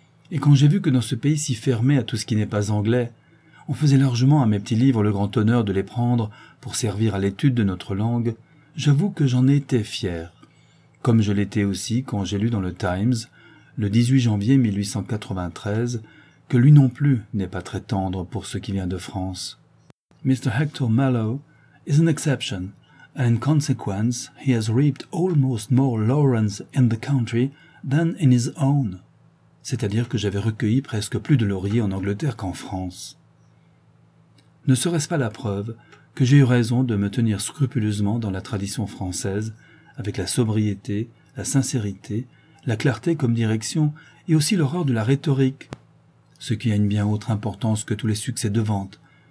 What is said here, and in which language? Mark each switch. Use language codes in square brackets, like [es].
[fr] Et quand j'ai vu que dans ce pays si fermé à tout ce qui n'est pas anglais, on faisait largement à mes petits livres le grand honneur de les prendre pour servir à l'étude de notre langue, j'avoue que j'en étais fier. Comme je l'étais aussi quand j'ai lu dans le Times, le 18 janvier 1893, que lui non plus n'est pas très tendre pour ce qui vient de France. [en] Mr. Hector Mallow is an exception, and in consequence he has reaped almost more laurels in the country than in his own. [fr] C'est-à-dire que j'avais recueilli presque plus de lauriers en Angleterre qu'en France. Ne serait-ce pas la preuve que j'ai eu raison de me tenir scrupuleusement dans la tradition française, avec la sobriété, la sincérité, la clarté comme direction et aussi l'horreur de la rhétorique, ce qui a une bien autre importance que tous les succès de vente.